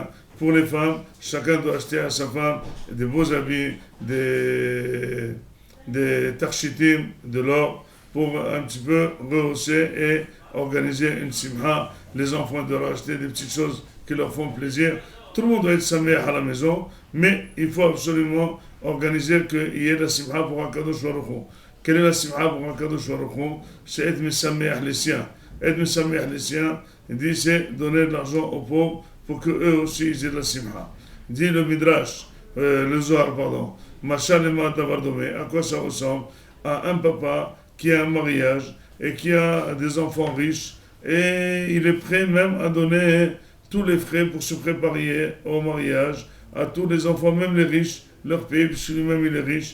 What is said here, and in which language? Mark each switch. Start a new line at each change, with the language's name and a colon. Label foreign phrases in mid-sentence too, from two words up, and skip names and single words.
French: Pour les femmes, chacun doit acheter à sa femme des beaux habits, des tarshitim, de l'or, pour un petit peu rehausser et organiser une simha. Les enfants doivent acheter des petites choses qui leur font plaisir. Tout le monde doit être sameach à la maison, mais il faut absolument organiser qu'il y ait la simha pour un
Hebrew: קדוש ברוך הוא.
French: Quelle est la simha pour un
Hebrew: קדוש ברוך הוא?
French: C'est être mesameach les siens. Être mesameach les siens, il dit c'est donner de l'argent aux pauvres pour qu'eux aussi ils aient de la simha. Dit le Midrash, le Zohar, pardon,
Hebrew: משל למה הדבר דומה,
French: à quoi ça ressemble? À un papa qui a un mariage et qui a des enfants riches et il est prêt même à donner tous les frais pour se préparer au mariage à tous les enfants, même les riches, leur payer, puisque lui-même il est riche.